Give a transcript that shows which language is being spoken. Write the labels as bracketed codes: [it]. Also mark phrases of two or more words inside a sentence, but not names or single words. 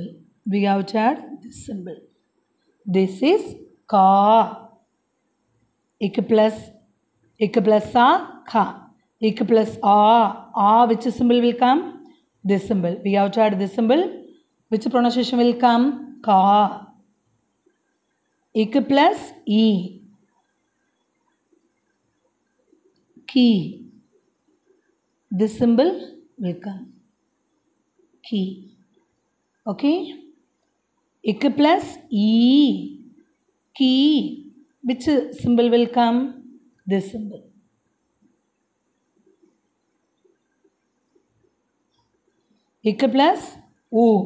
[en] We have to add this symbol. This is Ka. Ik plus A, Ka. Ik plus A. Which symbol will come? This symbol. We have to add this symbol. Which pronunciation will come? Ka. Ik plus E. Ki. This symbol will come. Ki. Okay? Ik plus E. Key. Which symbol will come? this symbol. Ik plus U.